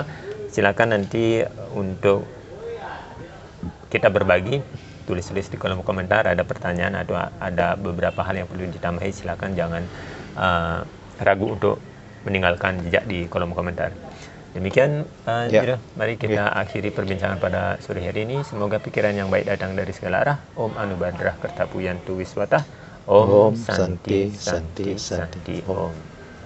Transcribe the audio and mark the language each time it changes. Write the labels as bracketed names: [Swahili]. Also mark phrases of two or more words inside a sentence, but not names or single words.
[Indonesian] Silakan nanti untuk kita berbagi, tulis-tulis di kolom komentar, ada pertanyaan atau ada beberapa hal yang perlu ditambahi, silakan jangan ragu untuk meninggalkan jejak di kolom komentar. Demikian, Jero, mari kita akhiri perbincangan pada sore hari ini. Semoga pikiran yang baik datang dari segala arah. [Sanskrit] Om Anubadrah Kertapuyantu Wiswata. Om Santi Santi Santi Om.